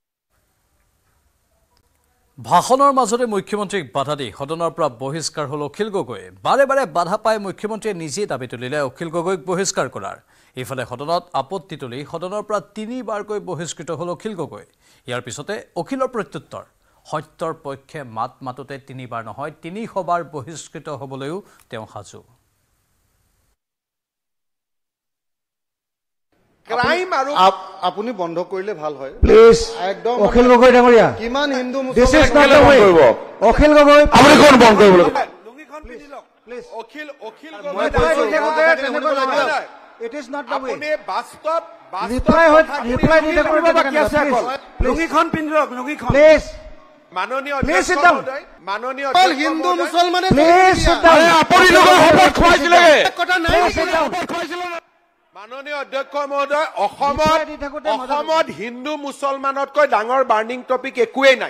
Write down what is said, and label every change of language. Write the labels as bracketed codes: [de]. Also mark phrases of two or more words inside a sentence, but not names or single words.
[as] ভাষণৰ মাজতে মুখ্যমন্ত্ৰীক বাধা দি সদনৰ পৰা বহিষ্কাৰ হল অখিল গগৈ বাৰে বাৰে বাধা পাই মুখ্যমন্ত্ৰীয়ে নিজে দাবী তুলিলে অখিল গগৈক বহিষ্কাৰ কৰাৰ ইফালে সদনত আপত্তি তুলি সদনৰ পৰা 3বাৰকৈ বহিষ্কৃত হল অখিল গগৈ ইয়াৰ পিছতে অখিলৰ প্ৰত্যুত্তৰ সত্যৰ পক্ষে মাত মাততে 3বাৰ নহয় 300 বাৰ বহিষ্কৃত হ'বলৈও তেওঁ সাজু ক্ৰাইম আৰু আপুনি বন্ধ কৰিলে ভাল হয় প্লিজ একদম অখিল গগৈ ডাঙৰীয়া কিমান হিন্দু [en] this is not the way [as] অখিল গগৈ আপুনি কোন বন্ধ কৰিব লুঙিখন পিন্ধি লওক প্লিজ অখিল মই কৈছো [en] it is not the way [as] আপুনি বাস্তৱ ৰিপ্লাই দি থাকিব বাকি আছে লুঙিখন পিন্ধি লওক লুঙিখন প্লিজ মাননীয় [en] Please sit [as] অধ্যক্ষ down. মহোদয় মাননীয় অকল অধ্যক্ষ হিন্দু মহোদয়, মুছলমানে [en] please sit down [as] আপুনি লোকৰ শপত খুৱাইছিলে কথা নাই মাননীয় অধ্যক্ষ মহোদয় অসমত হিন্দু মুছলমানতকৈ ডাঙৰ বাৰ্নিং টপিক একোৱেই নাই